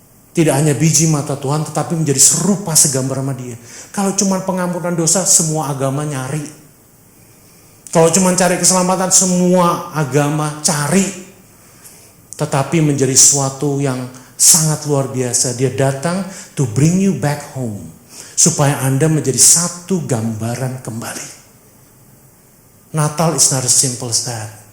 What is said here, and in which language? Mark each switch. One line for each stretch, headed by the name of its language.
Indonesian: Tidak hanya biji mata Tuhan, tetapi menjadi serupa segambar sama Dia. Kalau cuma pengampunan dosa, semua agama nyari. Kalau cuma cari keselamatan, semua agama cari. Tetapi menjadi sesuatu yang sangat luar biasa. Dia datang
English: to bring you back home.
Indonesian: Supaya Anda menjadi satu gambaran kembali.
English: Natal is not as simple as that.